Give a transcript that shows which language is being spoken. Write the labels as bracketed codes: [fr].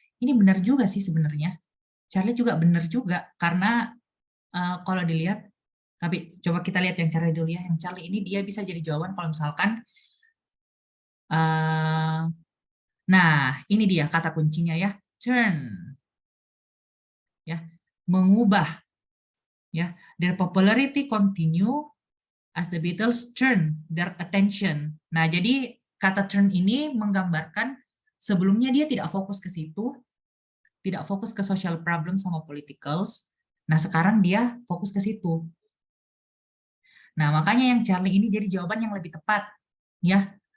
[id] Ini benar juga sih sebenarnya. Charlie juga benar juga karena kalau dilihat, tapi coba kita lihat yang Charlie dulu ya. Yang Charlie ini dia bisa jadi jawaban kalau misalkan, nah ini dia kata kuncinya ya, turn, ya, mengubah, ya. [en] Their popularity continue as the Beatles turn their attention. [id] Nah, jadi kata turn ini menggambarkan sebelumnya dia tidak fokus ke situ, tidak fokus ke social problem sama politicals. Nah, sekarang dia fokus ke situ. Nah, makanya yang Charlie ini jadi jawaban yang lebih tepat, ya.